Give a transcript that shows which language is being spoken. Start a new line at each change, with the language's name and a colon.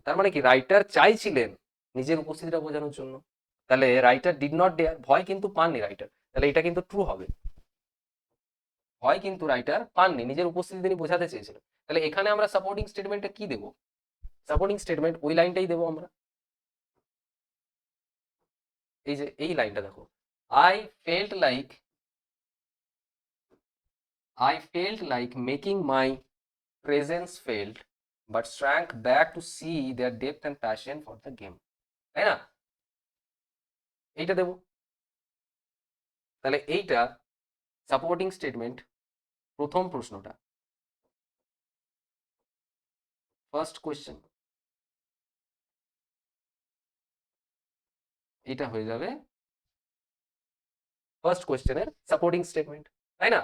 Bangla: তার মানে কি রাইটার চাইছিলেন নিজের উপস্থিতিটা বোঝানোর জন্য। তাহলে রাইটার
English: did not dare,
Bangla: ভয় কিন্তু পাননি রাইটার, তাহলে এটা কিন্তু ট্রু হবে। ভয় কিন্তু রাইটার পাননি, নিজের উপস্থিতি তিনি বোঝাতে চেয়েছিলেন। তাহলে এখানে আমরা সাপোর্টিং স্টেটমেন্টটা কি দেবো? সাপোর্টিং স্টেটমেন্ট ওই লাইনটাই দেবো আমরা। এই যে এই লাইনটা দেখো,
English: I felt like I felt like making my presence felt, but shrank back to see their depth and passion for the game.
Bangla: তাই না? এইটা দেবো। তাহলে এইটা সাপোর্টিং স্টেটমেন্ট, প্রথম প্রশ্নটা, ফার্স্ট কোয়েশ্চেন। এটা হয়ে যাবে ফার্স্ট কোয়েশ্চেনের সাপোর্টিং স্টেটমেন্ট, তাই না?